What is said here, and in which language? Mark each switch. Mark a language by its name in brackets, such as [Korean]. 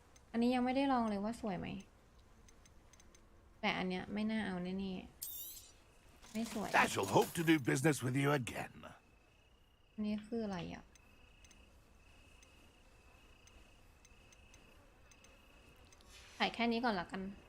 [Thai] อันนี้ยังไม่ได้ลองเลยว่าสวยไหมแต่อันเนี้ยไม่น่าเอาแน่ๆไม่สวย [English] I shall hope to do business with you again. [Thai] อันนี้คืออะไรอ่ะขายแค่นี้ก่อนละกัน